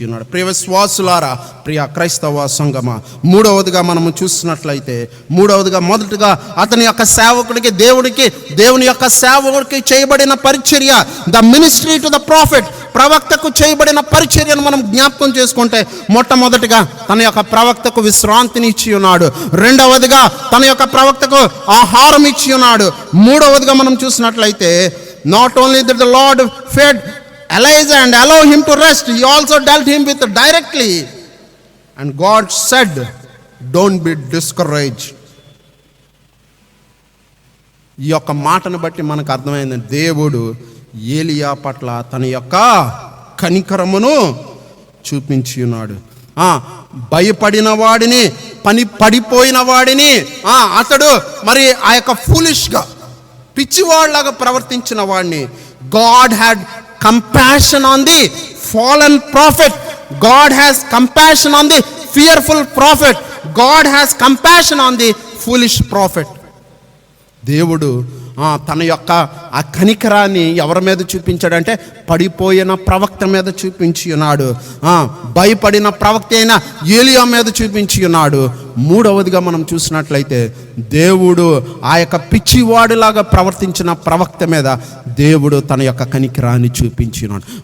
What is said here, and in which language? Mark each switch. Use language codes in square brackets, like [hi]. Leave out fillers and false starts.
[te] ప్రియ విశ్వాసులారా, ప్రియ క్రైస్తవ సంగమ, మూడవదిగా మనము చూసినట్లయితే మొదటగా అతని యొక్క సేవకుడికి దేవుని యొక్క సేవకుడికి చేయబడిన పరిచర్య, [en] the ministry to the prophet, [te] ప్రవక్తకు చేయబడిన పరిచర్యను మనం జ్ఞాపకం చేసుకుంటే, మొట్టమొదటిగా తన యొక్క ప్రవక్తకు విశ్రాంతిని ఇచ్చి ఉన్నాడు. రెండవదిగా తన యొక్క ప్రవక్తకు ఆహారం ఇచ్చి ఉన్నాడు. మూడవదిగా మనం చూసినట్లయితే, [en] Not only that the lord fed Elijah and allow him to rest, he also dealt him with directly. And God said, don't be discouraged. ఈ యొక్క మాటను బట్టి మనకు అర్థమైంది, దేవుడు ఏలియా పట్ల తన యొక్క కనికరమును చూపించి ఉన్నాడు. [te] భయపడిన వాడిని, పడిపోయిన వాడిని, అతడు మరి ఆ యొక్క ఫూలిష్గా పిచ్చివాళ్లాగా ప్రవర్తించిన వాడిని, [en] God had compassion on the fallen prophet. God has compassion on the fearful prophet. God has compassion on the foolish prophet. [te] దేవుడు తన యొక్క ఆ కనికరాన్ని ఎవరి మీద చూపించాడంటే, పడిపోయిన ప్రవక్త మీద చూపించి ఉన్నాడు. భయపడిన ప్రవక్త అయిన ఏలియా మీద చూపించి ఉన్నాడు. మూడవదిగా మనం చూసినట్లయితే, దేవుడు ఆ యొక్క పిచ్చివాడిలాగా ప్రవర్తించిన ప్రవక్త మీద దేవుడు తన యొక్క కనికరాన్ని చూపించి ఉన్నాడు.